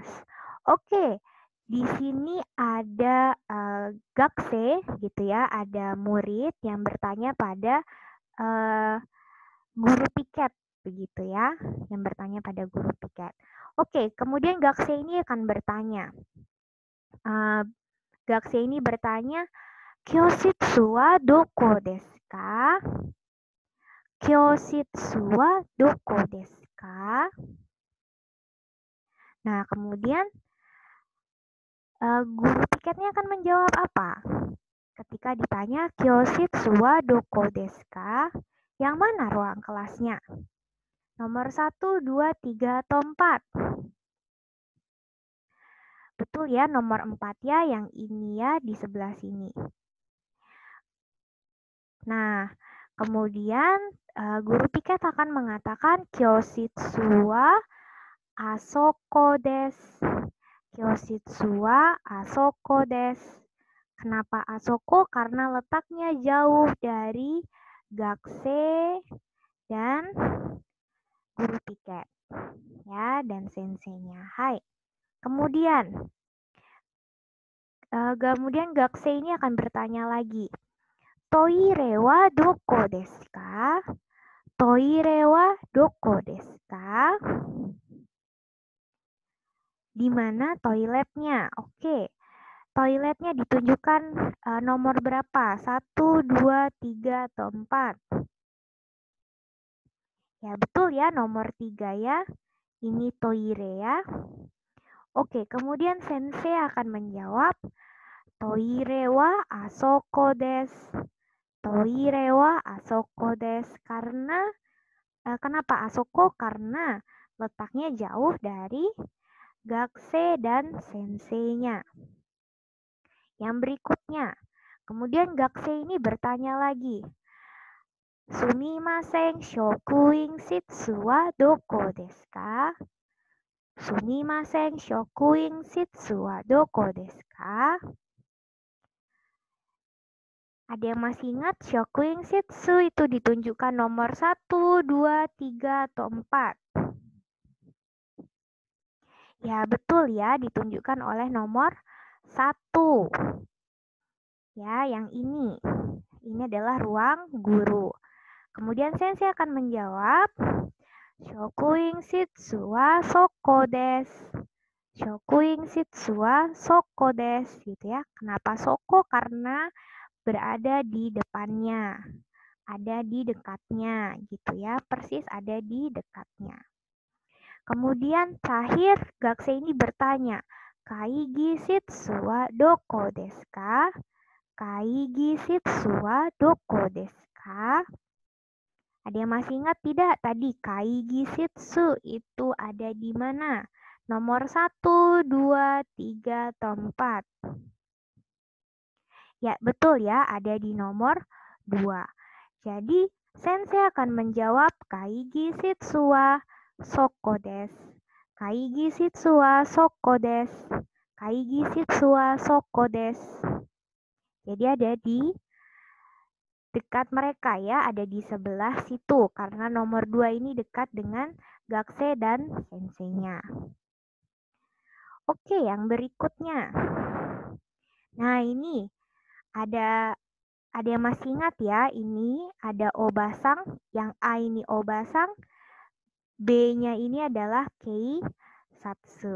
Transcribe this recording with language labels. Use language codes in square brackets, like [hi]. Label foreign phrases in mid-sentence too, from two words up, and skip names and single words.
[id] Oke, di sini ada gakse gitu ya, ada murid yang bertanya pada guru piket begitu ya, yang bertanya pada guru piket. Oke, kemudian gakse ini akan bertanya. Gakse ini bertanya, [ja] 教室はどこですか? 教室はどこですか? [id] Nah, kemudian guru tiketnya akan menjawab apa? Ketika ditanya [ja] 教室はどこですか? [id] Yang mana ruang kelasnya? Nomor 1, 2, 3, atau 4? Betul ya, nomor 4 ya, yang ini ya di sebelah sini. Nah, kemudian guru tiket akan mengatakan [ja] 教室はあそこです. 教室はあそこです. [id] Kenapa asoko? Karena letaknya jauh dari gakse dan guru tiket. Ya, dan senseinya. Hai. Kemudian gakse ini akan bertanya lagi. [ja] トイレはどこですか? トイレはどこですか? [id] Di mana toiletnya? Oke. Toiletnya ditunjukkan nomor berapa? 1, 2, 3, atau 4? Ya, betul ya, nomor 3 ya. Ini toire ya. Oke, kemudian sensei akan menjawab, [ja] トイレはあそこです. トイレはあそこです. [id] Karena, kenapa asoko? Karena letaknya jauh dari gakse dan senseinya. Yang berikutnya, kemudian gakse ini bertanya lagi, [ja] すみません、職員室はどこですか? すみません、職員室はどこですか? [id] Ada yang masih ingat [ja] 職員室 [id] itu ditunjukkan nomor 1, 2, 3, atau 4? Ya, betul ya, ditunjukkan oleh nomor 1. Ya, yang ini. Ini adalah ruang guru. Kemudian sensei akan menjawab, [ja] 職員室はそこです. 職員室はそこです, [id] gitu ya. Kenapa soko? Karena berada di depannya, ada di dekatnya, gitu ya. Persis ada di dekatnya. Kemudian terakhir gakse ini bertanya, [ja] 会議室はどこですか? 会議室はどこですか? [id] Ada yang masih ingat tidak tadi [ja] 会議室 [id] itu ada di mana? Nomor 1, 2, 3, atau 4? Ya, betul ya, ada di nomor 2. Jadi, sensei akan menjawab [ja] 会議室はそこです. 会議室はそこです。会議室はそこです. [id] Jadi ada di dekat mereka ya, ada di sebelah situ karena nomor 2 ini dekat dengan gakse dan senseinya. Oke, yang berikutnya. Nah, ini ada yang masih ingat ya, ini ada obasang, yang A ini obasang, B-nya ini adalah keisatsu.